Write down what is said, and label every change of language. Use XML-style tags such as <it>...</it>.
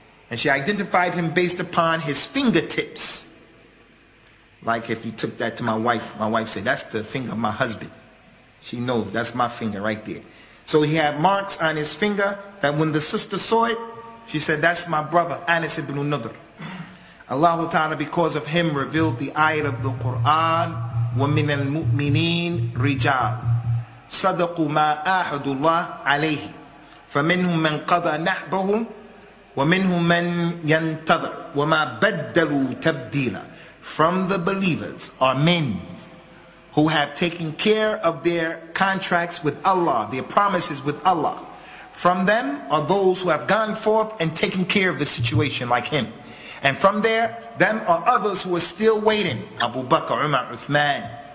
<en>And she identified him based upon his fingertips. Like if you took that to my wife said, that's the finger of my husband. She knows, that's my finger right there. So he had marks on his finger that when the sister saw it, she said, that's my brother, Anas ibn Nadr. Allah Ta'ala, because of him, revealed the ayat of the Quran,</en> <ar>وَمِنَ الْمُؤْمِنِينَ رِجَالٌ صَدَقُوا مَا آحَدُوا اللَّهَ عَلَيْهِ فَمِنْهُمْ مَنْ قَضَى نَحْبَهُ وَمِنْهُمْ مَنْ يَنْتَظِرُ وَمَا بَدَّلُوا تَبْدِيلًا.</ar> <en>From the believers are men who have taken care of their contracts with Allah, their promises with Allah. From them are those who have gone forth and taken care of the situation like him. And from them are others who are still waiting. Abu Bakr, Umar, Uthman.</en>